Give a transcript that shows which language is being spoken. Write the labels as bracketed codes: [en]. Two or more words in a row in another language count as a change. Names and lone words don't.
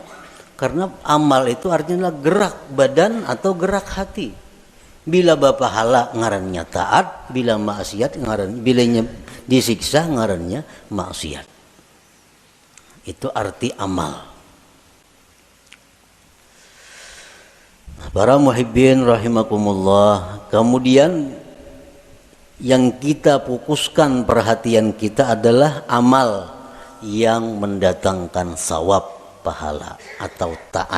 [id] Karena amal itu artinya gerak badan atau gerak hati. [bjn] Bila bapahala ngarannya taat, bila maksiat ngaran, bilanya disiksa ngarannya maksiat. [id] Itu arti amal. [ar] Para muhibbin rahimakumullah. [id] Kemudian yang kita fokuskan perhatian kita adalah amal yang mendatangkan sawab, pahala atau taat.